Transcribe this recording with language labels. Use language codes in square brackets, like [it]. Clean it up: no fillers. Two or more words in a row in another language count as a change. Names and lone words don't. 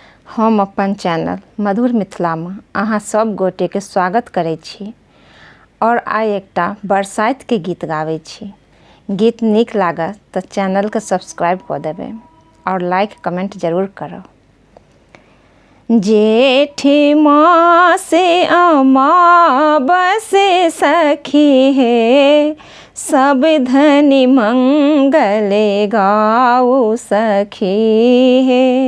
[mai] हम अपन चैनल मधुर मिथिला में अहाँ सब गोटे के स्वागत करै छी और आइ एकटा बरसाइत के गीत गाबै छी। गीत नीक लागत तो चैनल के सब्सक्राइब कर देबै और [en] like comment [mai] जरूर करो। जेठी मासे अमावसे सखी है, सब धनी मंगले गाओ सखी है।